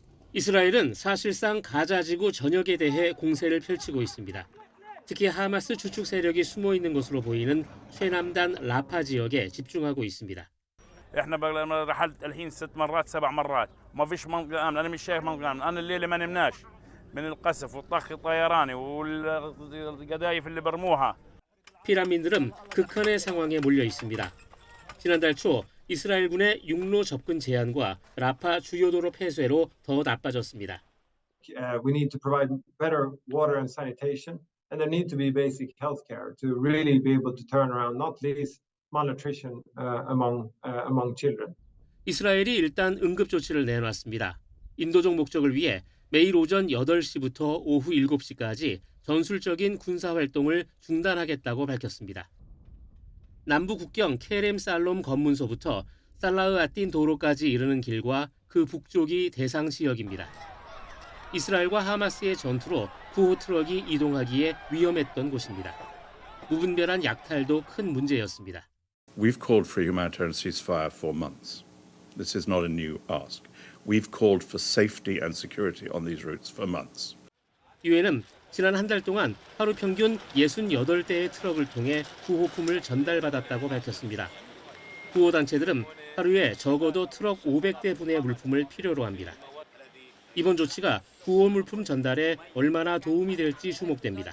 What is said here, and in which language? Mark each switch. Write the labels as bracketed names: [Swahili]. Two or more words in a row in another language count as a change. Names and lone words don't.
[Korean] 이스라엘은 사실상 가자지구 전역에 대해 공세를 펼치고 있습니다. 특히 하마스 주축 세력이 숨어 있는 것으로 보이는 최남단 라파 지역에 집중하고 있습니다. [Arabic] احنا رحلت الحين 6 مرات 7 مرات ما فيش منطقه امن انا مش شايف منطقه امن انا الليله ما نمناش من القصف والطخ الطيراني والقذايف اللي برموها. [Korean] 피난민들은 극한의 상황에 몰려 있습니다. 지난달 초 이스라엘군의 육로 접근 제한과 라파 주요 도로 폐쇄로 더 나빠졌습니다. [English] We need to provide better water and sanitation, and there need to be basic health care to really be able to turn around, not least malnutrition among children. [Korean] 이스라엘이 일단 응급 조치를 내놨습니다. 인도적 목적을 위해 매일 오전 8시부터 오후 7시까지 전술적인 군사 활동을 중단하겠다고 밝혔습니다. 남부 국경 케렘 살롬 검문소부터 살라흐 아틴 도로까지 이르는 길과 그 북쪽이 대상 지역입니다. 이스라엘과 하마스의 전투로 구호 트럭이 이동하기에 위험했던 곳입니다. 무분별한 약탈도 큰 문제였습니다. [English] We've called for a humanitarian ceasefire for months. This is not a new ask. We've called for safety and security on these routes for months. [Korean] 유엔은 지난 한 달 동안 하루 평균 68대의 트럭을 통해 구호품을 전달받았다고 밝혔습니다. 구호단체들은 하루에 적어도 트럭 500대분의 물품을 필요로 합니다. 이번 조치가 구호 물품 전달에 얼마나 도움이 될지 주목됩니다.